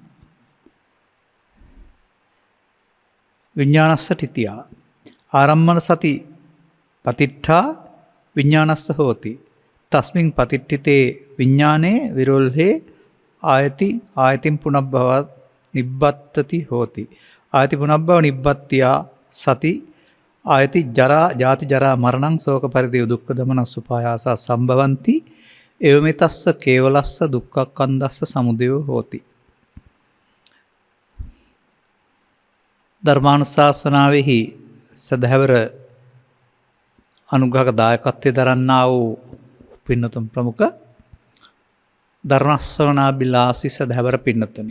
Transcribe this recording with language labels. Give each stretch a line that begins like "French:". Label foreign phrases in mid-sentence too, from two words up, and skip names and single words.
Pali: විඥානස්ස තිතියා ආරම්මන සති පතිට්ඨා විඥානස්ස හෝති තස්මින් පතිට්ඨිතේ විඥානේ විරෝල්හේ ආයති ආයතින් පුනබ්බව නිබ්බත්තති හෝති ආයති පුනබ්බව නිබ්බත්තියා සති ආයති ජරා ජාති ජරා මරණං ශෝක පරිදේව දුක්ඛ දමන සුපායාස සම්භවಂತಿ එවමෙතස්ස කේවලස්ස දුක්ඛක්ඛන්දස්ස සමුදයෝ හෝති.
Sinhala: ධර්මානුශාසනාවෙහි සදහැවර අනුග්‍රහක දායකත්වයේ දරන්නා වූ පින්නතුන් ප්‍රමුඛ ධර්මශ්‍රවණාබිලාසී සදහැවර පින්නතුනි.